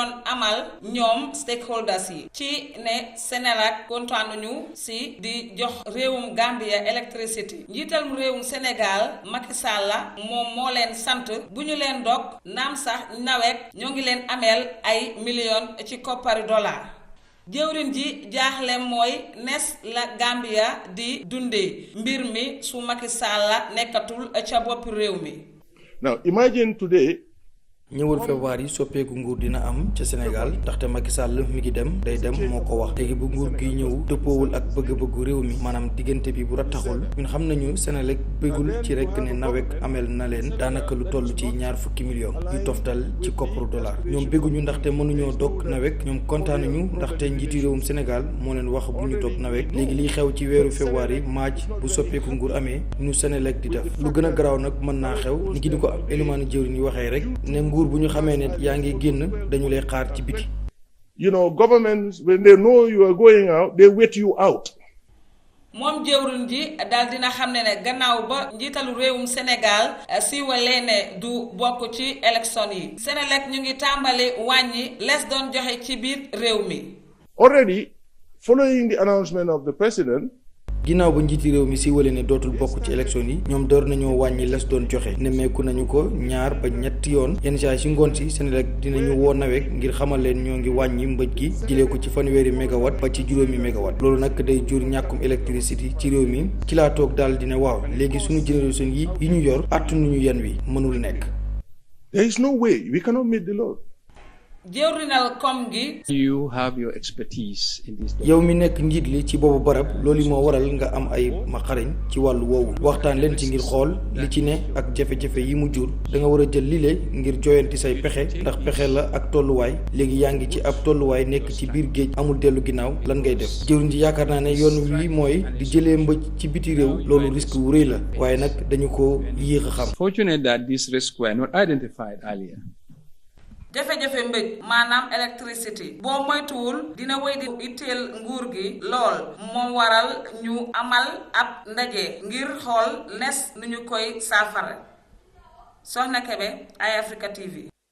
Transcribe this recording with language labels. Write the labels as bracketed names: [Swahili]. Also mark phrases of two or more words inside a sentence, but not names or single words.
[Wolof] doon amal ñoom stakeholders yi ci ne Sénélec kontaanuñu si di jox réewum Gambia électricité njiital mu réewum Sénégal Macky Sall moom moo leen sant bu ñu leen dog naam sax nawet ñoo ngi leen ameel ay million ci kopparu dollar jëwriñ ji jaaxle mooy nes la Gambia di dundee mbir mi su Macky Sall nekkatul ca boppi réew mi. [English] Now imagine today. [Wolof] ñëwal février yi soppeeku nguur dina am ca Sénégal ndaxte Macky Sall mi ngi dem day dem moo ko wax léegi bu nguur gi ñëw dëppoowul ak bëgg-bëggu réew mi maanaam diggante bi bu rattaxul ñun xam nañu Sénélec bëggul ci rek ne nawek amel na leen daanaka lu toll ci 20 millions yu toftal ci kopparu dollar ñoom bëgguñu ndaxte mënuñoo dog nawek ñoom kontaanuñu ndaxte njiitu réewum Sénégal moo leen wax bu ñu dog nawek léegi liy xew ci weeru février maaj bu soppeeku nguur amee ñu Sénélec di def lu gën a garaaw nag mën naa xew ni ki ni ko élimaanu jëwriñ yi waxee rek ne nguur bu ñu xamee ne yaa ngi génn dañu lay xaar ci biti. [English] You know, governments when they know you are going out, they wait you out. [Wolof] moom jëwriñ ji daal dina xam ne gannaaw ba njiitalu réewum Sénégal siiwalee ne du bokk ci élection yi Sénélec ñu ngi tàmbali wàññi les doon joxe ci biir réew mi. [English] Already, following the announcement of the president. [Wolof] ginnaaw ba njiiti réew mi si wale ne dootul bokk ci élection yi ñoom door nañoo wàññi les doon joxe nemmeeku nañu ko 2 ba 3 yoon yenn saa si ngoon si Sénélec dinañu woo nawek ngir xamal leen ñoo ngi wàññi mbëj gi jëlee ko ci fanweeri mégawatt ba ci juróomi mégawatt loolu nag day jur ñàkkum électricité ci réew mi ci laa toog daal dina waaw léegi suñu génération yi ñu yor attanuñu yan wi mënul nekk. [English] There is no way we cannot meet the load. [Wolof] jëwrinal kom gi. [English] You have your expertise in this. [Wolof] yow mi nekk njiit li ci boobu barab loolu moo waral nga am ay xarañ ci wàllu woowu waxtaan leen ci ngir xool li ci ne ak jafe-jafe yi mu jur da nga war a jël lile ngir joyanti say pexe ndax pexe la ak tolluwaay léegi yaa ngi ci ab tolluwaay nekk ci biir géej amul dellu ginnaaw lan ngay def jëwriñ ji yaakaar naa ne yoon wi mooy di jëlee mbëj ci biti réew loolu risque wu rëy la waaye nag dañu ko yéex a xam. [English] Fortunate that these risks were not identified earlier. [Wolof] jafe-jafe mbëj maanaam électricité boo moytuwul dina wéy di itteel nguur gi lool moo waral ñu amal ab ndaje ngir xool nes nu ñu koy saafara Soxna Kebe Eyeafrica TV.